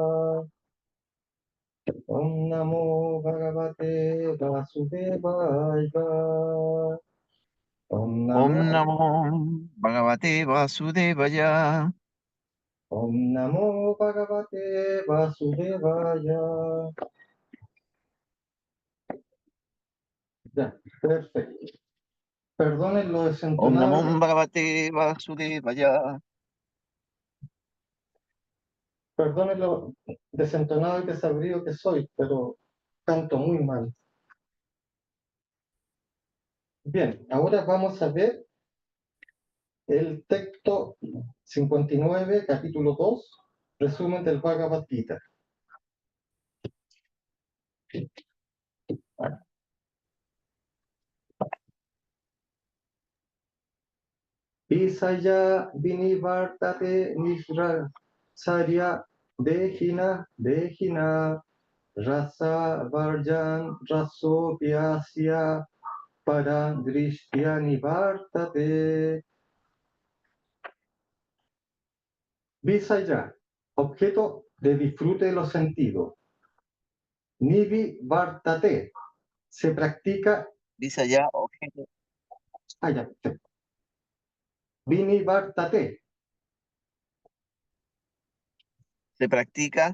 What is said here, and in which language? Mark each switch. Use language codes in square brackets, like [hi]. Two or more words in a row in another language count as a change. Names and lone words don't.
[sa] Om Namo Bhagavate Vasudevaya. Om Om Namo, Namo Bhagavate Vasudevaya. Om Namo Bhagavate Vasudevaya. [es] Ya, perfecto. Perdonen lo [sa] Om [es] desentonado, [sa] Namo Bhagavate Vasudevaya. [es] perdonen lo desentonado y desabrido que soy, pero canto muy mal. Bien, ahora vamos a ver el texto 59, capítulo 2, resumen del Bhagavad Gita. [sa] Visaya vinivartate nisrasarya dehina rasa varjan raso vyasya paradrishtya nivartate. Visaya, [es] objeto de disfrute de los sentidos. [sa] Nivi vartate, [es] se practica. Visaya, objeto. [sa] Ya, Vini vartate, [es] Se practica.